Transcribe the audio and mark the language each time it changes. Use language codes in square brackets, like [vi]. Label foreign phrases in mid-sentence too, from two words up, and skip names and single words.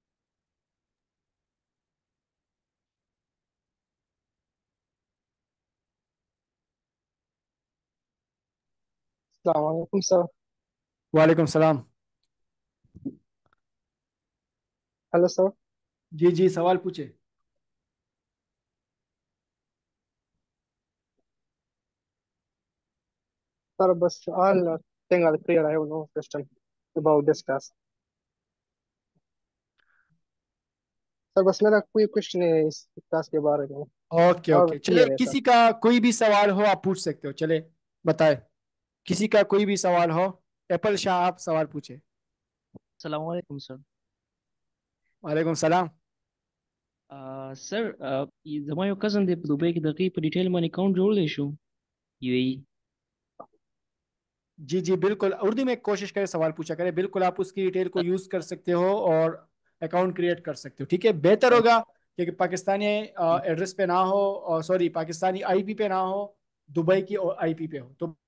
[ur] السلام سر. وعلیکم سلام. ہیلو سر. جی جی، سوال پوچھے. سر بس [en] all thing are clear. I have no question about this class. [ur] سر بس میرا کوئی کویسچن ہے اس کلاس کے بارے میں اوکے اور اوکے، چلے, کلیئر ہے سر. کسی کا کوئی بھی سوال ہو آپ پوچھ سکتے ہو، چلے بتائے. کسی کا کوئی بھی سوال ہو۔ ایپل شاہ، آپ سوال پوچھے. سلام علیکم سر. وعلیکم سلام. سر, [ps] زما یو کزن دی په دوبۍ کې د هغې په ډیټیل باندې اکاونټ جوړلی شو یو ای [ur] جی جی بالکل، اردو میں کوشش کریں، سوال پوچھا کریں. بالکل آپ اسکی ڈیٹیل کو یوز کر سکتے ہو اور اکاؤنٹ کریئیٹ کر سکتے ہو. ٹھیک ہے، بہتر ہوگا کہ پاکستانی ایڈریس پہ نہ ہو، اور سوری پاکستانی آئی پی پہ نہ ہو، دبئی کی آئی پی پہ ہو تو